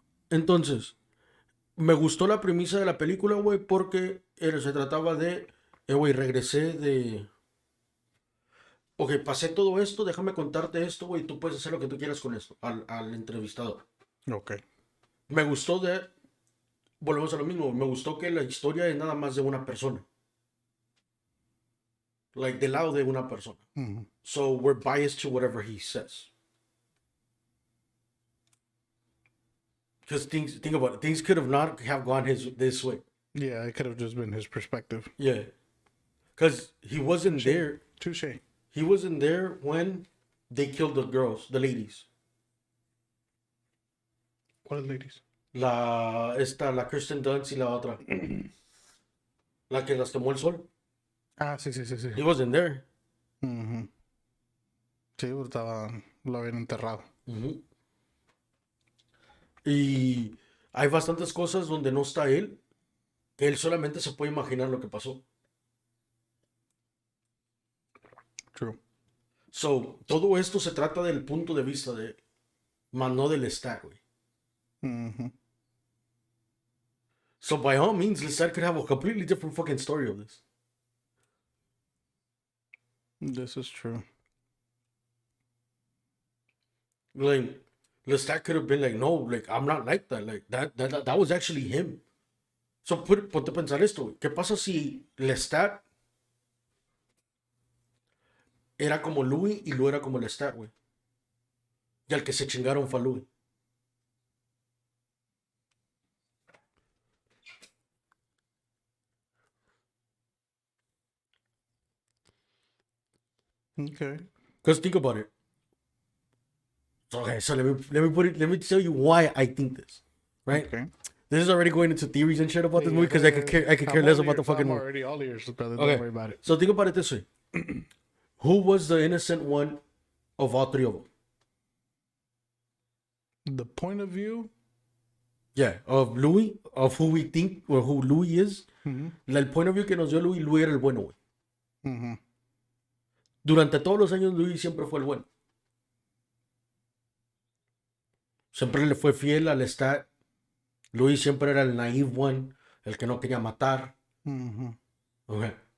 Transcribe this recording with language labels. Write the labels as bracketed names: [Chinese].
[Spanish] Entonces, me gustó la premisa de la película, güey, porque se trataba de, güey, regresé de... Ok, pasé todo esto, déjame contarte esto, güey, tú puedes hacer lo que tú quieras con esto, al entrevistador. Ok. Me gustó volvemos a lo mismo, me gustó que la historia es nada más de una persona. Like, del lado de una persona. Ujú. [English] So, we're biased to whatever he says. Because think about it, things could have not have gone this way. Yeah, it could have just been his perspective. Yeah. Because he wasn't Touche. there. Touche. He wasn't there when they killed the girls, the ladies. [Spanish] ¿Cuáles ladies? La Kristen Dunst y la otra. La que las quemó el sol. Ah, sí. [English] He wasn't there. [Spanish] Ujú. Sí, lo habían enterrado. Ujú. Y hay bastantes cosas donde no está él, que él solamente se puede imaginar lo que pasó. [English] True. [Spanish] So, todo esto se trata del punto de vista de él, más no del Lestat, güey. Ujú. [English] So, by all means, Lestat could have a completely different fucking story of this. This is true. Like, Lestat could have been like, no, like, I'm not like that. Like, that was actually him. [Spanish] So, ponte a pensar esto, güey. ¿Qué pasa si Lestat era como Louis y Lou era como Lestat, güey? Y al que se chingaron fue a Louis. Okay. [English] Because think about it. Okay, so let me tell you why I think this. Right? Okay. This is already going into theories and shit about this movie because I could care less about the fucking I'm movie. already all ears, brother. Okay. Don't worry about it. So think about it this way. Who was the innocent one of all three of them? The point of view. Yeah, of Louis, of who we think or who Louis is. Ujú. [Spanish] El [English] point of view [Spanish] que nos dio Louis era el bueno, güey. Ujú. Durante todos los años Louis siempre fue el bueno. Siempre le fue fiel al Lestat. Louis siempre era el [English] naive one, [Spanish] el que no quería matar. Ujú. Okay.